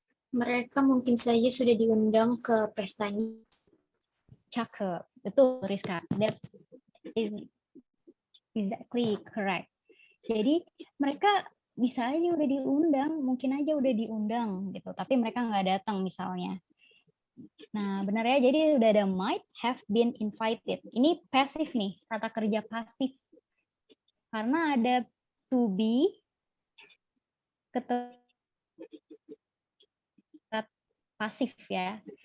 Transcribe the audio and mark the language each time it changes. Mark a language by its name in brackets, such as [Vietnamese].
[Indonesian] Mereka mungkin saja sudah diundang ke pestanya. Cakep. Betul, Rizka. [English] That is exactly correct. [Indonesian] Jadi mereka bisa aja udah diundang, mungkin aja udah diundang gitu, tapi mereka nggak datang misalnya. Nah, benar ya, jadi udah ada might have been invited. Ini pasif nih, kata kerja pasif. Karena ada to be, pasif ya.